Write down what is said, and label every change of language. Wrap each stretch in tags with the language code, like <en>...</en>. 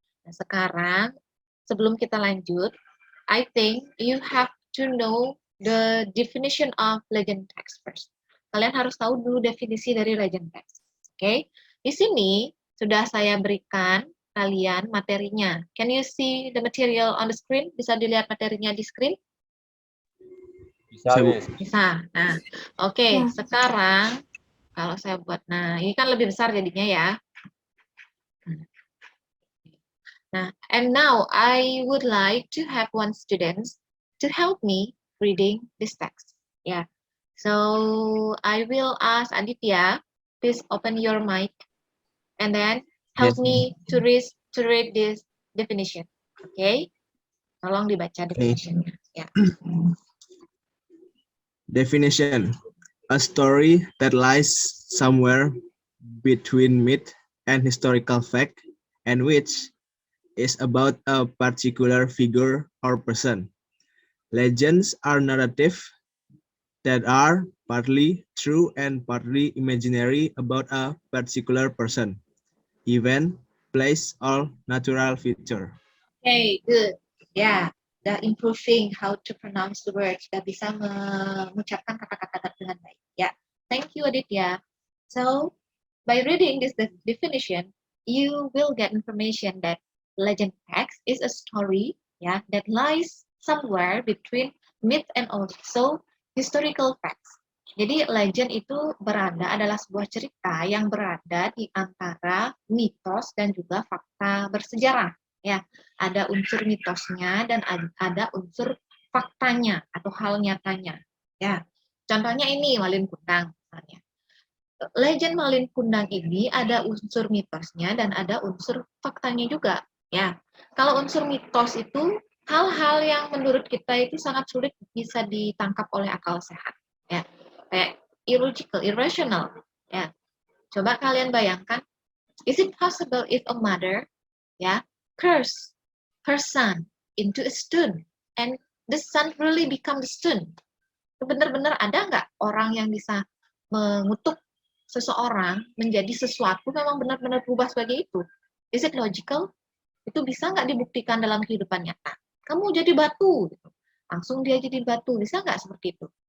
<id>Nah, sekarang sebelum kita lanjut,</id> <en>I think you have to know the definition of legend text first.</en> <id>Kalian harus tahu dulu definisi dari legend text. Oke. Di sini sudah saya berikan kalian materinya.</id> <en>Can you see the material on the screen?</en> <id>Bisa dilihat materinya di screen? Bisa, Bu.</id> <en>Miss.</en> <id>Bisa. Nah, oke. Ya. Sekarang kalau saya buat, nah ini kan lebih besar jadinya ya.</id> <en>Nah, and now I would like to have one student to help me reading this text. Yeah. So I will ask Aditya, please open your mic and then help Yes. me to read this definition.</en> <id>Okay? Tolong dibaca definitionnya. Ya.</id> <en>Definition: a story that lies somewhere between myth and historical fact, and which is about a particular figure or person. Legends are narrative that are partly true and partly imaginary about a particular person, event, place, or natural feature. Okay, good. Ya, udah improving how to pronounce the words.</en> <id>Sudah bisa mengucapkan kata-kata dengan baik.</id> <en>Ya, thank you Aditya. So, by reading this definition, you will get information that legend text is a story, ya, that lies somewhere between myth and also historical facts.</en> <id>Jadi legend itu adalah sebuah cerita yang berada di antara mitos dan juga fakta bersejarah. Ya, ada unsur mitosnya dan ada unsur faktanya atau hal nyatanya. Ya, contohnya ini Malin Kundang misalnya. Legend Malin Kundang ini ada unsur mitosnya dan ada unsur faktanya juga. Ya, kalau unsur mitos itu hal-hal yang menurut kita itu sangat sulit bisa ditangkap oleh akal sehat.</id> <en>Ya, kayak illogical, irrational.</en> <id>Ya, coba kalian bayangkan,</id> <en>is it possible if a mother, ya, curse her son into a stone and the son really become the stone?</en> <id>Benar-benar ada nggak orang yang bisa mengutuk seseorang menjadi sesuatu memang benar-benar berubah sebagai itu?</id> <en>Is it logical?</en> <id>Itu bisa nggak dibuktikan dalam kehidupan nyata? Kamu jadi batu, gitu. Langsung dia jadi batu, bisa nggak seperti itu?</id>